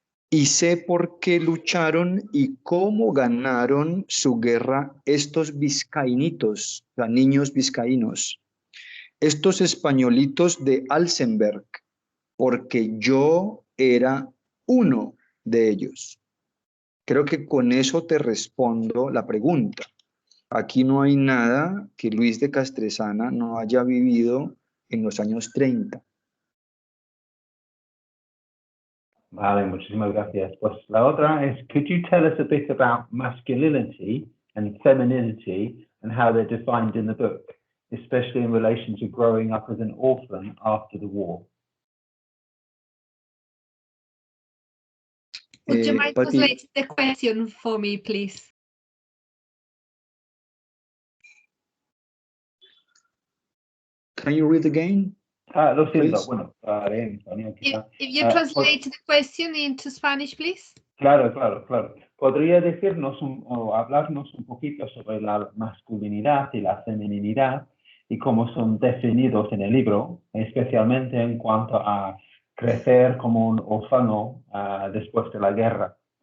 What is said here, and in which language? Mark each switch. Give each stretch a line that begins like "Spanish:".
Spanish: y sé por qué lucharon y cómo ganaron su guerra estos vizcaínitos, o sea, niños vizcaínos, estos españolitos de Alsenberg, porque yo era uno de ellos. Creo que con eso te respondo la pregunta. Aquí no hay nada que Luis de Castresana no haya vivido en los años 30. Vale, muchísimas gracias. Pues la otra es,
English: could you tell us a bit about masculinity and femininity and how they're defined in the book, especially in relation to growing up as an orphan after the war? Would you mind Patty, translating the question for me, please? can you read again?
Spanish: Lo siento,
English: Please.
Spanish: bueno, en español quizá.
English: If you translate the question into Spanish, please.
Spanish: Claro. ¿Podría decirnos o hablarnos un poquito sobre la masculinidad y la feminidad y cómo son definidos en el libro, especialmente en cuanto a crecer como un orfano después de la guerra?